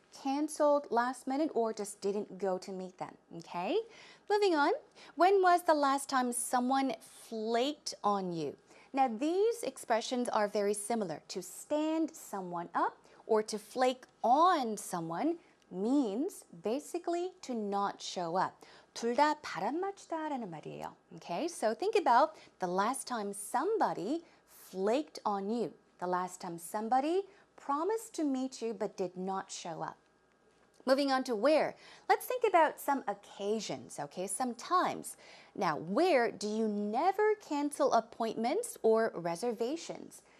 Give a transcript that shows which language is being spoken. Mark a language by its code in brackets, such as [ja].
[en] Canceled last minute or just didn't go to meet them. Okay, moving on. When was the last time someone flaked on you? Now, these expressions are very similar. To stand someone up or to flake on someone means basically to not show up. [ko] 둘 다 바람맞다라는 말이에요. [en] Okay, so think about the last time somebody flaked on you. The last time somebody promised to meet you but did not show up. Moving on to where. Let's think about some occasions, okay? Sometimes. Now, where do you never cancel appointments or reservations?